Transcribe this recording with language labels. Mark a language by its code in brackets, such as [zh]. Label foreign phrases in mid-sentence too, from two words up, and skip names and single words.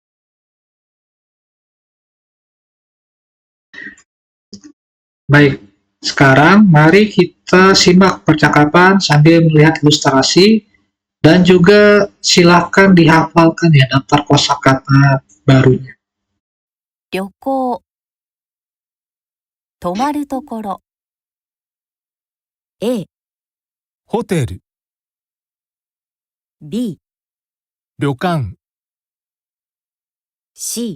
[id] Baik, sekarang mari kita simak percakapan sambil melihat ilustrasi dan juga silakan dihafalkan ya daftar kosakata barunya. [ja] 旅行、泊まるところ。A、ホテル、 B、旅館、 C、